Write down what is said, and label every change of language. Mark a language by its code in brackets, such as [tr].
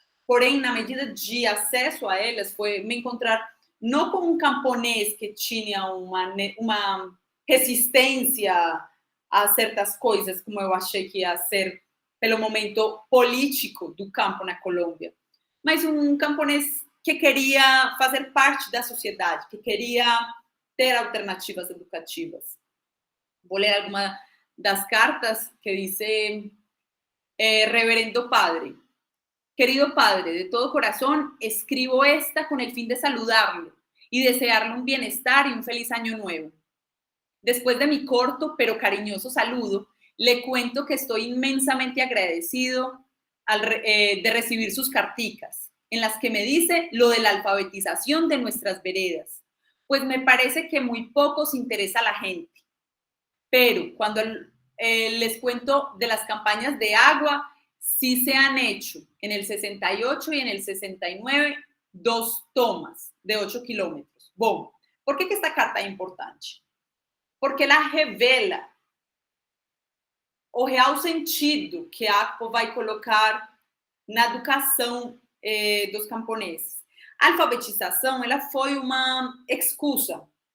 [pt] Porém, na medida de acesso a elas, foi me encontrar não com um camponês que tinha uma resistência a certas coisas, como eu achei que ia ser pelo momento político do campo na Colômbia, mas um camponês que queria fazer parte da sociedade, que queria ter alternativas educativas. Vou ler alguma das cartas que diz Reverendo Padre. [es] Querido Padre, de todo corazón, escribo esta con el fin de saludarlo y desearle un bienestar y un feliz año nuevo. Después de mi corto pero cariñoso saludo, le cuento que estoy inmensamente agradecido de recibir sus carticas, en las que me dice lo de la alfabetización de nuestras veredas, pues me parece que muy poco se interesa a la gente. Pero cuando les cuento de las campañas de agua, sí se han hecho en el 68 y en el 69 2 tomas de 8 kilómetros. [pt] Bom, por que esta carta é importante? Porque ela revela o real sentido que a Akpo vai colocar na educação dos camponeses. A alfabetização, ela foi uma excusa.